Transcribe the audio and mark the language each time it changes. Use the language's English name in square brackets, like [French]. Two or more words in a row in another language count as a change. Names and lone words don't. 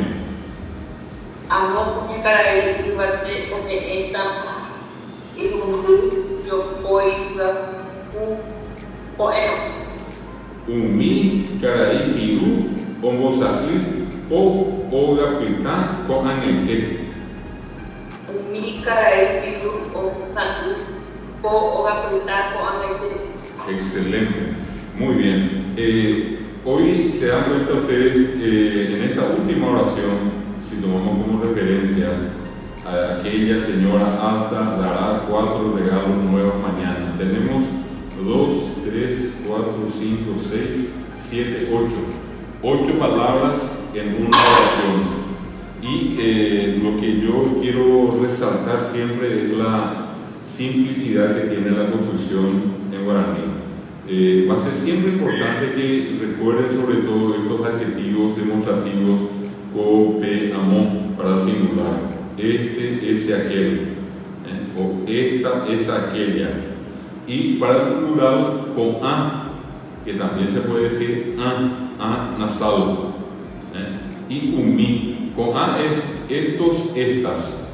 [Guarani] Amo kuñakarai yvate ome'ẽta irundy jopói pyahu ko'ẽrõ. Umi karai piru ombosa'y po ogapytã ko'ag̃aite. Umi karai piru ombosa'y po ogapytã ko'ag̃aite. [Spanish] Excelente, muy bien. Hoy se dan cuenta ustedes, en esta última oración, si tomamos como referencia a aquella señora alta, dará 4 regalos nuevos mañana. Tenemos 2, 3, 4, 5, 6, 7, 8. 8 palabras en una oración. Y lo que yo quiero resaltar siempre es la simplicidad que tiene la construcción en guaraní. Va a ser siempre importante que recuerden sobre todo estos adjetivos demostrativos ko, pe, amo para el singular. Este, ese, aquel. O esta, esa, aquella. Y para el plural con a, que también se puede decir a nasal. Y umi. Con a es estos, estas.